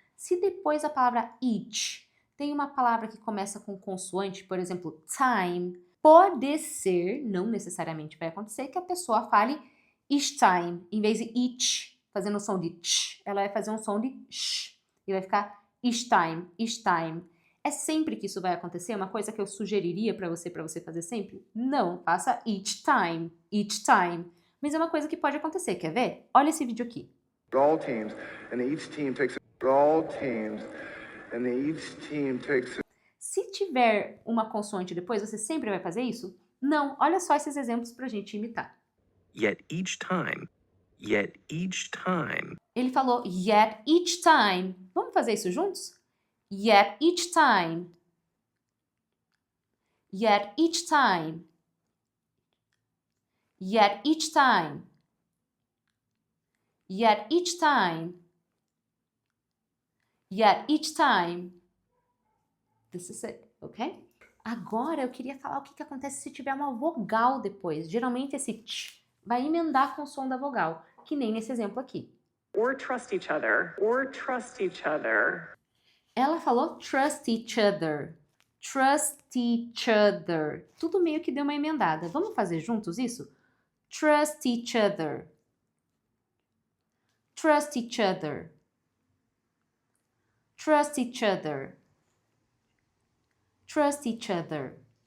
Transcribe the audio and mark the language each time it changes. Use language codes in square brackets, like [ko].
[pt] Se depois da palavra each tem uma palavra que começa com consoante, por exemplo, time, pode ser, não necessariamente vai acontecer, que a pessoa fale each time, em vez de each, fazendo o som de ch, ela vai fazer um som de sh, e vai ficar [en] each time, each time. [pt] É sempre que isso vai acontecer? Uma coisa que eu sugeriria para você fazer sempre? Não, faça [en] each time, each time. [pt] Mas é uma coisa que pode acontecer, quer ver? Olha esse vídeo aqui. [en] All teams, and each team takes all teams, and each team takes. [pt] Se tiver uma consoante depois, você sempre vai fazer isso? Não, olha só esses exemplos pra gente imitar. [en] Yet each time. Yet each time. [pt] Ele falou [en] yet each time. [pt] Vamos fazer isso juntos? [en] Yet each time. Yet each time. Yet each time. Yet each time. Yet each time. This is it, [pt] ok? Agora eu queria falar o que acontece se tiver uma vogal depois. Geralmente esse tch vai emendar com o som da vogal, que nem nesse exemplo aqui. [en] Or trust each other. Or trust each other. [pt] Ela falou [en] trust each other. Trust each other. [pt] Tudo meio que deu uma emendada. Vamos fazer juntos isso? [en] Trust each other. Trust each other. Trust each other. Trust each other.